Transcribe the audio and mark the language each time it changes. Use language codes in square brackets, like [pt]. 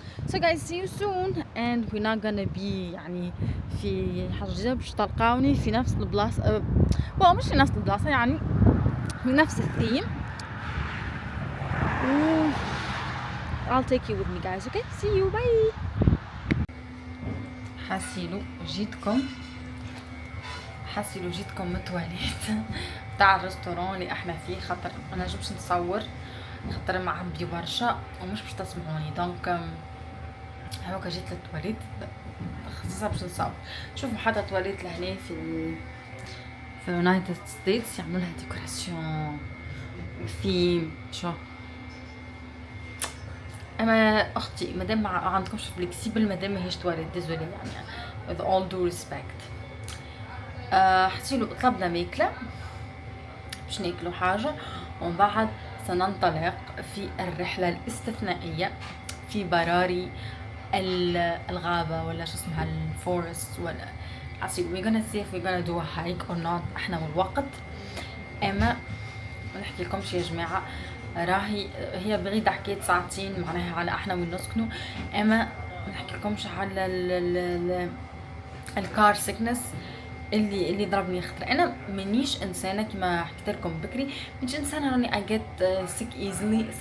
[en] So guys see you soon and we're not gonna be [ar] يعني في حاجة باش تلقاوني في نفس البلاصة. مش في نفس البلاصة يعني في نفس الثيم. [en] I'll take you with me guys. Okay, see you, bye. [ar] حسيلو جيتكم متواليت تاع الريستوران اللي احنا فيه، خاطر انا جبتش نصور خاطر معبي برشا ومش باش تسمعوني. دونك هاكا جيت للتواليت خصيصا باش نصور. شوفوا حتى تواليت لهنا في يونايتد ستيتس يعملوا لها ديكوراسيون في شو. اما اختي مادام ما عندكمش فليكسيبل مادام ماهيش تواليت ديزولي يعني [en] with all due respect. [ar] حسيلو طلبنا ماكله باش ناكلوا حاجه ومن بعد سننطلق في الرحله الاستثنائيه في براري الغابه ولا شو اسمها الفورست ولا حسيلو. [en] we're gonna see if we're gonna do a hike or not [ar] احنا والوقت. اما ما نحكي لكمش يا جماعه راهي هي بعيدة حكاية ساعتين معناها على احنا وين نسكنوا. اما ما نحكي لكمش على الكار سيكنس اللي ضربني خطر. انا مانيش انسانه كما حكيت لكم بكري، مانيش انسانه راني [en] I get sick easily.